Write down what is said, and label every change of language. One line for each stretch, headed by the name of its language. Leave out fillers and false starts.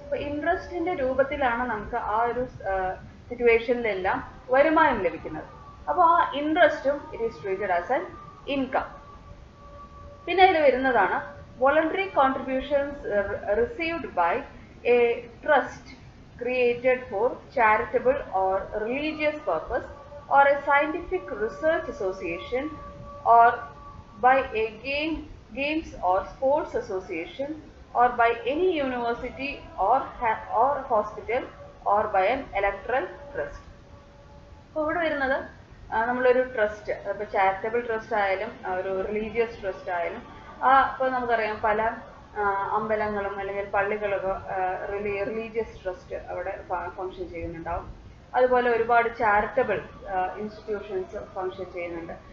Malayalam: അപ്പോൾ ഇൻട്രസ്റ്റിന്റെ രൂപത്തിലാണ് നമുക്ക് ആ ഒരു സിറ്റുവേഷനിലെല്ലാം വരുമാനം ലഭിക്കുന്നത്. അപ്പോൾ ആ ഇൻട്രസ്റ്റും
English: It is treated as an income. പിന്നെ അതിൽ വരുന്നതാണ് voluntary contributions received by a trust created for charitable or religious purpose, or a scientific research association, or by a games or sports association, or by any university or hospital, or by an electoral trust.
Malayalam: അപ്പോൾ ഇവിടെ വരുന്നത് നമ്മളൊരു trust, ഇപ്പോൾ charitable trust ആയാലും ഒരു religious trust ആയാലും, ഇപ്പോൾ നമുക്കറിയാം പല അമ്പലങ്ങളും അല്ലെങ്കിൽ പള്ളികളൊക്കെ റിലീജിയസ് ട്രസ്റ്റ് അവിടെ ഫങ്ഷൻ ചെയ്യുന്നുണ്ടാവും. അതുപോലെ ഒരുപാട് ചാരിറ്റബിൾ ഇൻസ്റ്റിറ്റ്യൂഷൻസ് ഫങ്ഷൻ ചെയ്യുന്നുണ്ട്.